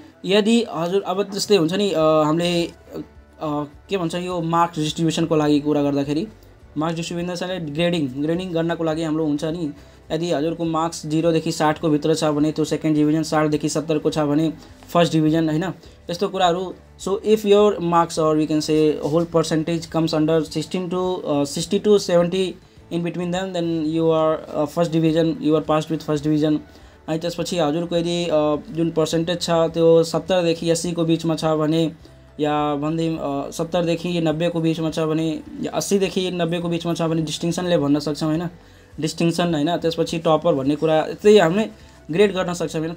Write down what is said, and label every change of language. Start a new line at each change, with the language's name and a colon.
Nepali: यदि हजुर अब जस्तै हुन्छ नि, हामीले के भन्छ यो मार्क्स डिस्ट्रिब्युसनको लागि कुरा गर्दाखेरि, मार्क्स डिस्ट्रिब्युसन ग्रेडिङ गर्नको लागि हाम्रो हुन्छ नि, यदि हजुरको मार्क्स 0 देखि 60 को भित्र छ भने त्यो सेकेन्ड डिभिजन, 60 देखि 70 को छ भने फर्स्ट डिभिजन हैन, यस्तो कुराहरू।
English: So if your marks or we can say whole percentage comes under 60 to 70 in between then you are first division, you are pass with first division.
Nepali: अनि त्यसपछि हजुरको यदि जुन पर्सेन्टेज छ त्यो 70 देखि 80 को बिचमा छ भने, या भन्दिम 70 देखि 90 को बिचमा छ भने, या 80 देखि 90 को बिचमा छ भने डिस्टिङसनले भन्न सक्छौँ हैन, डिस्टिङसन हैन। त्यसपछि टपर भन्ने कुरा यतै हामीले ग्रेड गर्न सक्छौँ हैन।